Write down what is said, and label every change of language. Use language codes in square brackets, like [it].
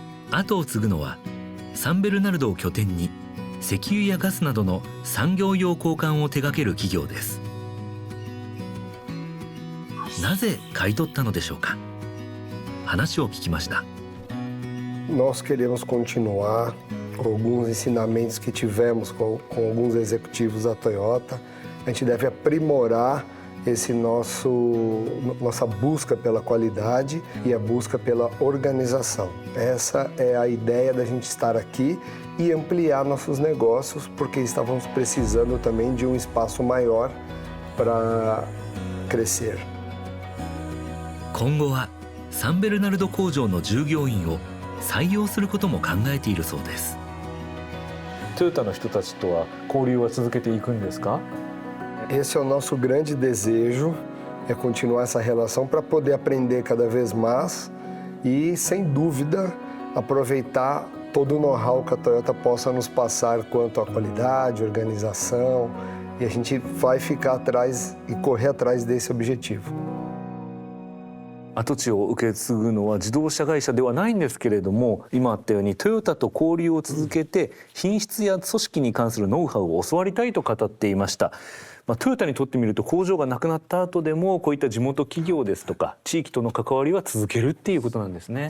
[ja] 後を継ぐのはサンベルナルドを拠点に石油やガスなどの産業用交換を手掛ける企業です。なぜ買い取ったのでしょうか。話を聞きました。 [pt] Nós queremos continuar com alguns ensinamentos que tivemos com alguns executivos da Toyota. A gente deve aprimorar esse nossa busca pela qualidade e a busca pela organização. Essa é a ideia da gente estar aqui e ampliar nossos negócios, porque estávamos precisando também de um espaço maior para crescer. [ja] 今後はサンベルナルド工場の従業員を採用することも考えているそうです。トヨタの人たちとは交流は続けていくんですか？ [pt] Esse é o nosso grande desejo, é continuar essa relação para poder aprender cada vez mais e, sem dúvida, aproveitar todo o know-how que a Toyota possa nos passar quanto à qualidade, organização, e a gente vai ficar atrás e correr atrás desse objetivo. [ja] 跡地を受け継ぐのは自動車会社ではないんですけれども、今あったようにトヨタと交流を続けて品質や組織に関するノウハウを教わりたいと語っていました。トヨタにとってみると工場がなくなった後でもこういった地元企業ですとか地域との関わりは続けるっていうことなんですね。